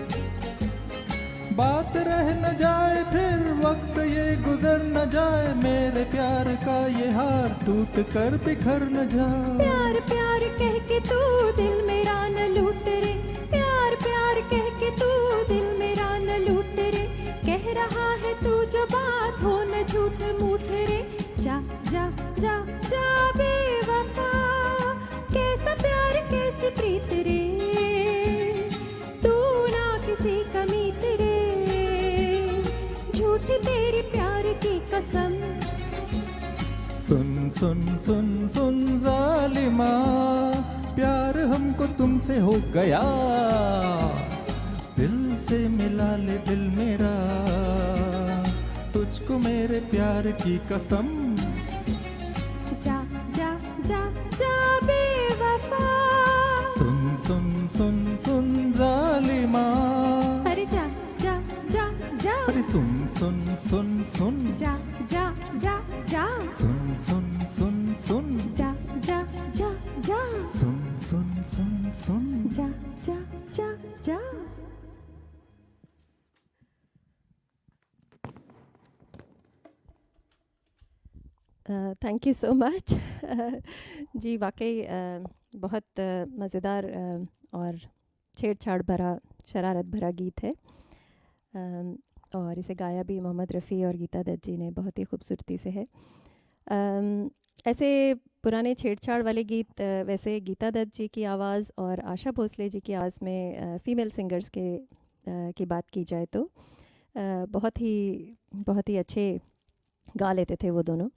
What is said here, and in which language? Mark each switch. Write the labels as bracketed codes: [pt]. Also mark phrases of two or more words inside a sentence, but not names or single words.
[hi] बात रह न जाए फिर वक्त ये गुजर न जाए, मेरे प्यार का ये हार टूट कर बिखर न जाए। प्यार प्यार कह के तू दिल मेरा न लूट रे, प्यार प्यार कह के तू दिल मेरा न लूट रे, कह रहा है तू जो बात हो न झूठ मूठ रे। जा जा जा जा बेवफा, कैसा प्यार कैसी प्रीत रे, तू ना किसी का मीत रे, झूठी तेरी प्यार की कसम। सुन सुन सुन सुन जालिमा, प्यार हमको तुमसे हो गया, दिल से मिला ले दिल मेरा, तुझको मेरे प्यार की कसम। जा जा जा जा बेवफा, सुन सुन सुन सुन जालिमा। अरे जा जा जा जा, अरे सुन सुन सुन सुन, जा जा जा जा, सुन सुन सुन सुन, जा जा जा जा, सुन सुन सुन सुन। जा जा जा जा। [en] thank you so much. [hi] जी वाकई बहुत मज़ेदार और छेड़छाड़ भरा, शरारत भरा गीत है, और इसे गाया भी मोहम्मद रफ़ी और गीता दत्त जी ने बहुत ही खूबसूरती से है। ऐसे पुराने छेड़छाड़ वाले गीत वैसे गीता दत्त जी की आवाज़ और आशा भोसले जी की आवाज़ में [en] female singers [hi] के की बात की जाए तो बहुत ही अच्छे गा लेते थे वो दोनों।